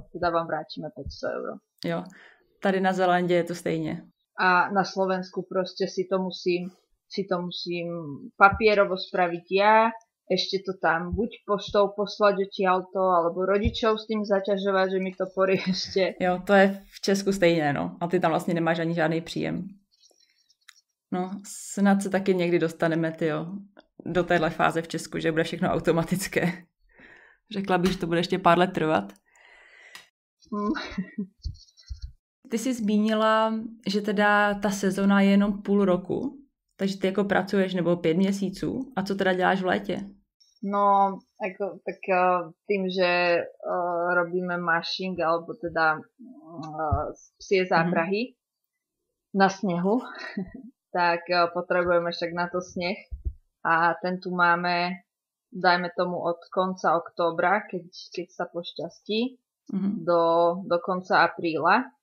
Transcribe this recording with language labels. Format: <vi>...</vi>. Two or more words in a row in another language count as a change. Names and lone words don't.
<sk>Teda vám vrátime 500 €.</sk> <cs>Jo, tady na Zelandě je to stejně.</cs> <sk>A na Slovensku proste si to musím papierovo spraviť ja, ešte to tam buď poštou poslať odtiaľto, alebo rodičov s tým zaťažovať, že mi to poriešte.</sk> <cs>Jo, to je v Česku stejné, no. A ty tam vlastně nemáš ani žádný příjem. No, snad se taky někdy dostaneme, do téhle fáze v Česku, že bude všechno automatické. Řekla bych, že to bude ještě pár let trvat. Ty jsi zmínila, že teda ta sezona je jenom půl roku, takže ty jako pracuješ nebo 5 měsíců. A co teda děláš v létě?</cs> <sk>No, tak tým, že robíme mashing, alebo teda psie záprahy na snehu, tak potrebujeme však na to sneh. A ten tu máme, dajme tomu od konca októbra, keď sa pošťastí, do konca apríla.</sk>